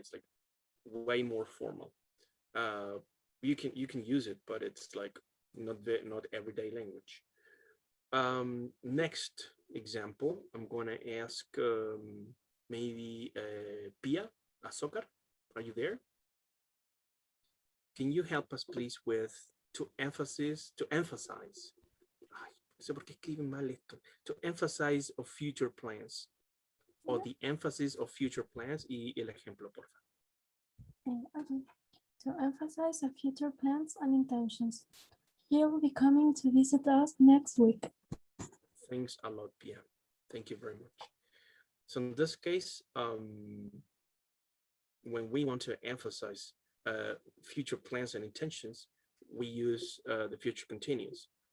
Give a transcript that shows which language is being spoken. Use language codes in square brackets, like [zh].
[en] It's like way more formal. You can use it, but it's like not everyday language. Next example, I'm going to ask maybe Pia Azócar. Are you there? Can you help us, please, with to emphasize? [es] Ay, no sé por qué escriben mal esto. [en] To emphasize of future plans. [es] O [en] the emphasis of future plans [es] y el ejemplo, por favor. [en] Okay. To emphasize our future plans and intentions. He will be coming to visit us next week. Thanks a lot, Pia. Thank you very much. So in this case, when we want to emphasize future plans and intentions, we use the future continuous.